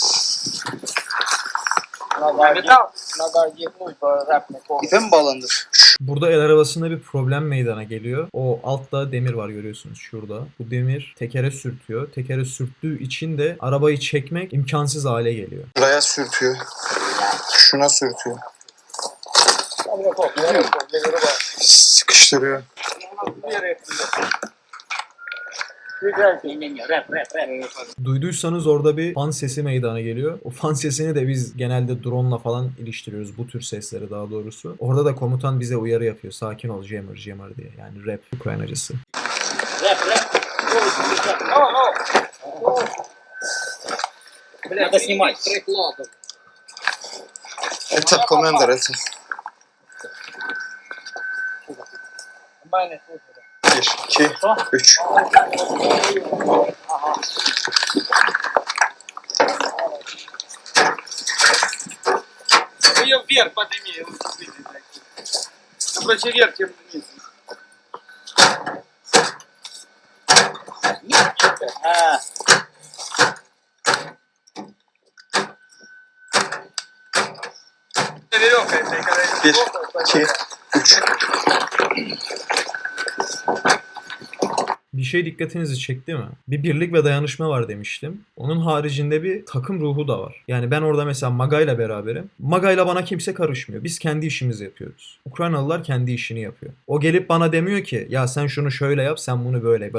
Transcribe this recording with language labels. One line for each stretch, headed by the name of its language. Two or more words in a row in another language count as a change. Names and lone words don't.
Ukrainian: Надо одягнути, бо реп не повний.
Turkish: İpe mi bağlandı? Burada el arabasında bir problem meydana geliyor. O altta demir var görüyorsunuz şurada. Bu demir tekere sürtüyor. Tekere sürttüğü için de arabayı çekmek imkansız hale geliyor. Buraya sürtüyor. Şuna sürtüyor. Sıkıştırıyor. Duyduysanız orada bir fan sesi meydana geliyor. O fan sesini de biz genelde drone'la falan iliştiriyoruz. Bu tür sesleri daha doğrusu. Orada da komutan bize uyarı yapıyor. Sakin ol Jammer Jammer diye. Yani rap Ukraynacısı.
Russian: Надо снимать. Это командир, это.
Turkish: Bir, iki, üç.
Russian: Вы ее вверх подними. Короче, вверх, чем вниз. Веревка, если когда
Turkish: Bir, iki, üç. Bir şey dikkatinizi çekti mi? Bir birlik ve dayanışma var demiştim. Onun haricinde bir takım ruhu da var. Yani ben orada mesela Maga'yla beraberim. Maga'yla bana kimse karışmıyor. Biz kendi işimizi yapıyoruz. Ukraynalılar kendi işini yapıyor. O gelip bana demiyor ki ya sen şunu şöyle yap, sen bunu böyle yap.